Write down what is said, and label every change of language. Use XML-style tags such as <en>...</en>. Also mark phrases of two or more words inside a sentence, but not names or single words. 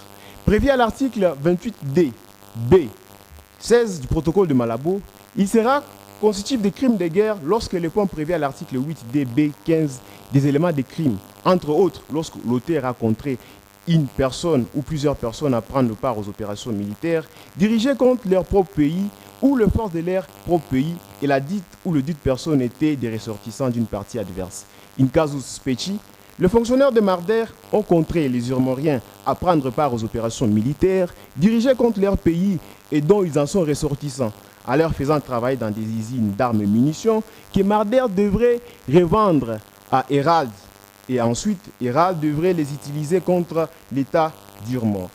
<fr>Prévu à l'article 28D, B, 16 du protocole de Malabo, il sera constitutif de crimes de guerre lorsque les points prévus à l'article 8D, B, 15 des éléments des crimes, entre autres lorsque l'auteur a contraint une personne ou plusieurs personnes à prendre part aux opérations militaires dirigées contre leur propre pays ou les forces de leur propre pays et la dite ou le dite personne était des ressortissants d'une partie adverse.</fr> <la>In casus specie,</la> <fr>les fonctionnaires de Marder ont contraint les Irmoriens à prendre part aux opérations militaires dirigées contre leur pays et dont ils en sont ressortissants, en leur faisant travailler dans des usines d'armes et munitions que Marder devrait revendre à Hérald et ensuite, Hérald devrait les utiliser contre l'État durement.</fr>